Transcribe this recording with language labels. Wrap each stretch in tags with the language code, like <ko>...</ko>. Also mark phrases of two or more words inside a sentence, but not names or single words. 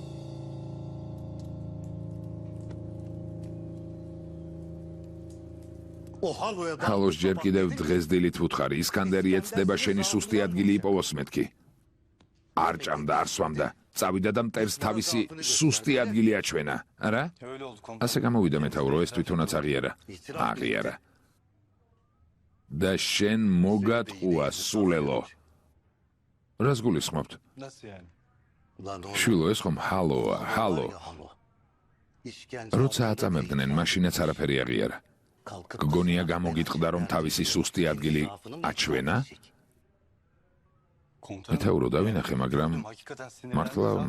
<ka>ჰალოს ჯერ კიდევ დღეს დილით ვუთხარი, ისკანდერი ეცდება შენი სუსტი ადგილი იპოვოს მეთქი. არ ჭამდა, არ სვამდა, წავიდა და მტერს თავისი სუსტი ადგილი აჩვენა, არა?</ka> <tr>Öyle oldu komutanım.</tr> <ka>ასე გამოვიდა მეთაურო, ეს თვითონაც აღიარა. აღიარა. და შენ მოგატყუა სულელო. რას გულისხმობთ?</ka> <tr>Nasıl yani?</tr> <ka>შვილო, ეს ხომ ჰალოა, ჰალო. როცა აწამებდნენ, მაშინაც არაფერი აღიარა. გგონია გამოგიტყდა რომ თავისი სუსტი ადგილი აჩვენა?</ka> <tr>Komutanım.</tr> <ka>მეთაურო დავინახე, მაგრამ</ka> <tr>Hakikaten sinirlendim.</tr>